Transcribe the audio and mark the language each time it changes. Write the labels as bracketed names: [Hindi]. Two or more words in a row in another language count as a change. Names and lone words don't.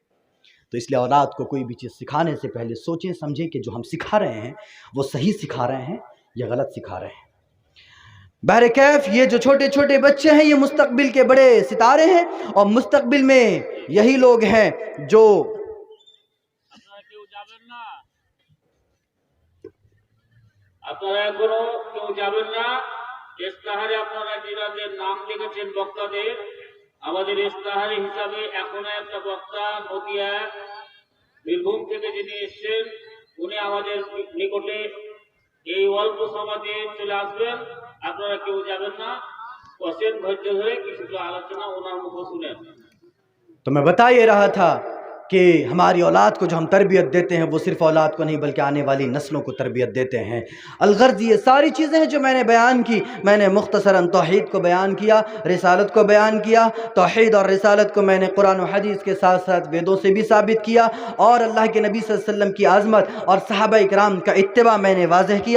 [Urdu] تو اس لیے اولاد کو کوئی بھی چیز سکھانے سے پہلے سوچیں سمجھیں کہ جو ہم سکھا رہے ہیں وہ صحیح سکھا رہے ہیں یہ غلط سکھا رہے ہیں۔ بہرکیف یہ جو چھوٹے چھوٹے بچے ہیں یہ مستقبل کے بڑے ستارے ہیں، اور مستقبل میں یہی لوگ ہیں جو [Bangla] আপনারা এখনো কেউ যাবেন না। ইস্তাহারে আপনারা যাদের নাম লিখেছেন বক্তাদের, আমাদের ইস্তাহারি হিসাবে এখনো একটা বক্তা নদিয়া বীরভূম থেকে যিনি এসেছেন উনি আমাদের নিকটে এই অল্প সমাজে চলে আসবেন। আপনারা কেউ যাবেন না, বসেন ধৈর্য ধরে কিছু আলোচনা ওনার মুখ শুনেন। [Urdu] تو میں بتا یہ رہا تھا کہ ہماری اولاد کو جو ہم تربیت دیتے ہیں وہ صرف اولاد کو نہیں بلکہ آنے والی نسلوں کو تربیت دیتے ہیں۔ الغرض یہ ساری چیزیں ہیں جو میں نے بیان کی، میں نے مختصراً توحید کو بیان کیا، رسالت کو بیان کیا۔ توحید اور رسالت کو میں نے قرآن و حدیث کے ساتھ ساتھ ویدوں سے بھی ثابت کیا، اور اللہ کے نبی صلی اللہ علیہ وسلم کی عظمت اور صحابہ اکرام کا اتباع میں نے واضح کیا۔